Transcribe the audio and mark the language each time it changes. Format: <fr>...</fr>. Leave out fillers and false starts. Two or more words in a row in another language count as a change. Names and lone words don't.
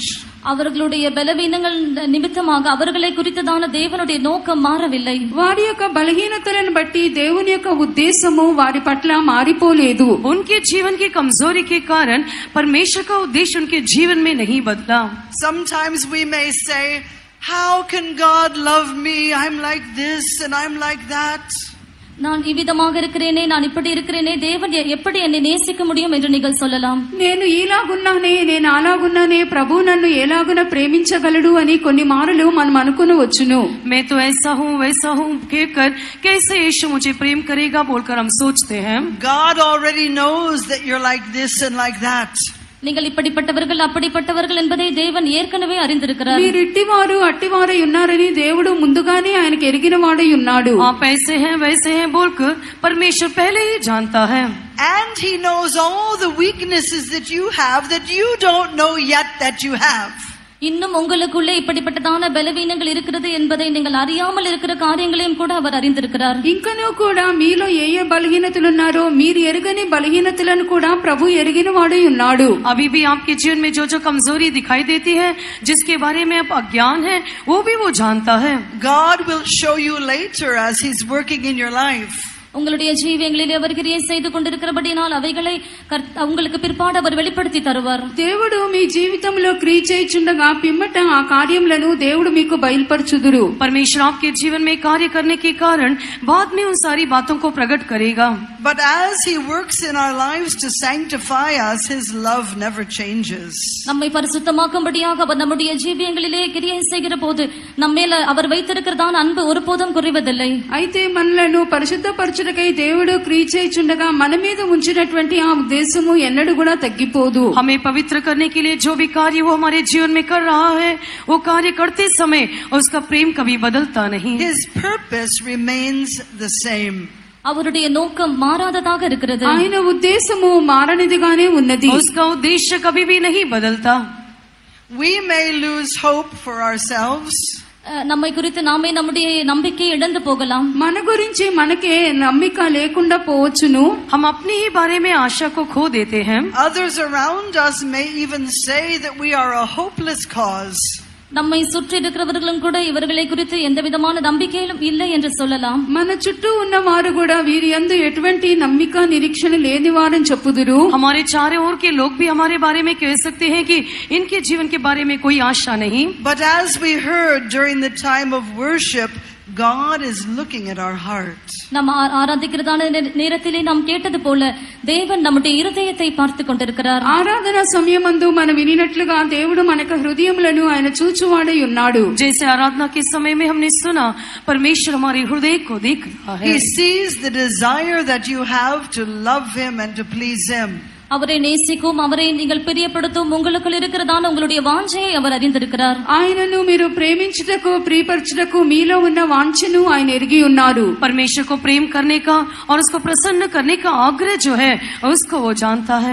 <ta>அவர்களுடைய பலவீனங்கள் நிமித்தமாக அவர்களை குறித்ததான தேவனுடைய நோக்கம் மாறவில்லை.</ta> <te>వారి యొక్క బలహీనతలను బట్టి దేవుని యొక్క ఉద్దేశము వారి పట్ల మారిపోలేదు.</te> <hi>उनके जीवन की कमजोरी के कारण परमेश्वर का उद्देश्य उनके जीवन में नहीं बदला.</hi> <en>Sometimes we may say, how can God love me? I'm like this and I'm like that.</en> <ta>நான் இவ்விதமாக இருக்கிறேனே, நான் இப்படி இருக்கிறேனே, தேவன் எப்படி என்னை நேசிக்க முடியும் என்று நீங்கள் சொல்லலாம்.</ta> <te>నేను ఈలాగున్నానే, నేను అలాగున్నానే, ప్రభు నన్ను ఎలాగున ప్రేమించగలడు అని కొన్ని మారులు మనం అనుకునవచ్చును.</te> <hi>मैं तो ऐसा हूँ वैसा हूँ कहकर कैसे यीशु मुझे प्रेम करेगा बोलकर हम सोचते हैं.</hi> <en>God already knows that you're like this and like that.</en> <ta>நீங்கள் இப்படிப்பட்டவர்கள் அப்படிப்பட்டவர்கள் என்பதை தேவன் ஏற்கனவே அறிந்திருக்கிறார்.</ta> <te>మీరు ఇట్టివారు అట్టివారై ఉన్నారని దేవుడు ముందుగానే ఆయనకు ఎరిగినవాడై ఉన్నాడు.</te> <hi>आप ऐसे हैं वैसे हैं बोलकर परमेश्वर पहले ही जानता है.</hi> <en>And he knows all the weaknesses that you don't know yet that you have.</en> <ta>இன்னும் உங்களுக்குள்ளே இப்படிப்பட்டதான பலவீனங்கள் இருக்கிறது என்பதை நீங்கள் அறியாமல் இருக்கிற காரியங்களையும் கூட அவர் அறிந்திருக்கிறார்.</ta> <te>ఇంకనూ కూడా మీలో ఏ ఏ బలహీనతలు ఉన్నారో మీరు ఎరుగని బలహీనతలను కూడా ప్రభు ఎరిగిన వాడై ఉన్నాడు.</te> <hi>अभी भी आपके जीवन में जो जो कमजोरी दिखाई देती है, जिसके बारे में आप अज्ञान है, वो भी वो जानता है.</hi> <en>God will show you later as he's working in your life.</en> <ta>உங்களுடைய ஜீவியங்களில் அவர் கிரியை செய்து கொண்டிருக்கிறபடினால் அவைகளை உங்களுக்கு பிற்பாடு அவர் வெளிப்படுத்தி தருவார்.</ta> <te>దేవుడు మీ జీవితంలో క్రియ చేయుచుండగా పిమ్మట ఆ కార్యములను దేవుడు మీకు బయలుపరచుదురు.</te> <hi>परमेश्वर आपके जीवन में कार्य करने के कारण बाद में उन सारी बातों को प्रकट करेगा.</hi> <en>But as he works in our lives to sanctify us, his love never changes.</en> <ta>நம்மை பரிசுத்தமாக்கும்படியாக அவர் நம்முடைய ஜீவியங்களிலே கிரியை செய்கிற போது நம்மேல அவர் வைத்திருக்கிறதான அன்பு ஒருபோதும் குறைவதில்லை.</ta> <te>అయితే మనలను పరిశుద్ధపరచుటకై దేవుడు క్రియ చేయుచుండగా మన మీద ఉంచినటువంటి ఆ ఉద్దేశము ఎన్నడూ కూడా తగ్గిపోదు.</te> <hi>हमें पवित्र करने के लिए जो भी कार्य वो हमारे जीवन में कर रहा है, वो कार्य करते समय उसका प्रेम कभी बदलता नहीं.</hi> <en>His purpose remains the same.</en> <ta>அவருடைய நோக்கம் மாறாததாக இருக்கிறது.</ta> <te>ఆయన ఉద్దేశము మారనిదిగానే ఉన్నది.</te> <hi>उसका उद्देश्य कभी भी नहीं बदलता.</hi> <en>We may lose hope for ourselves.</en> <ta>நம்மை குறித்து நாமே நம்முடைய நம்பிக்கையை இழந்து போகலாம்.</ta> <te>మన గురించి మనకే నమ్మిక లేకుండా పోవచ్చును.</te> <hi>हम अपने ही बारे में आशा को खो देते हैं.</hi> <en>Others around us may even say that we are a hopeless cause.</en> <ta>நம்மை சுற்றி இருக்கிறவர்களும் கூட இவர்களை குறித்து எந்த விதமான நம்பிக்கையிலும் இல்லை என்று சொல்லலாம்.</ta> <te>మన చుట్టూ ఉన్న వారు కూడా వీరి యందు ఎటువంటి నమ్మిక నిరీక్షణ లేని వారని చెప్పుదురు.</te> <hi>हमारे चारों ओर के लोग भी हमारे बारे में कह सकते हैं कि इनके जीवन के बारे में कोई आशा नहीं.</hi> <en>But as we heard during the time of worship, God is looking at our heart.</en> <ta>நாம் ஆராதிக்கிறதான நேரத்திலே நாம் கேட்டது போல தேவன் நம்முடைய இருதயத்தை பார்த்து கொண்டிருக்கிறார்.</ta> <te>ఆరాధన సమయమందు మనం వినినట్లుగా దేవుడు మనకు హృదయములను ఆయన చూచువాడై ఉన్నాడు.</te> <hi>जैसे आराधना के समय में हमने सुना, परमेश्वर हमारे हृदय को देख रहा है.</hi> <en>He sees the desire that you have to love him and to please him.</en> <ta>அவரை நேசிக்கும், அவரை நீங்கள் பிரியப்படுத்தும் உங்களுக்குள் இருக்கிறதான உங்களுடைய வாஞ்சையை அவர் அறிந்திருக்கிறார்.</ta> <te>ఆయనను మీరు ప్రేమించుటకు ప్రియపరచుటకు మీలో ఉన్న వాంఛను ఆయన ఎరిగి ఉన్నారు.</te> <hi>परमेश्वर को प्रेम करने का और उसको प्रसन्न करने का आग्रह जो है उसको वो जानता है.</hi>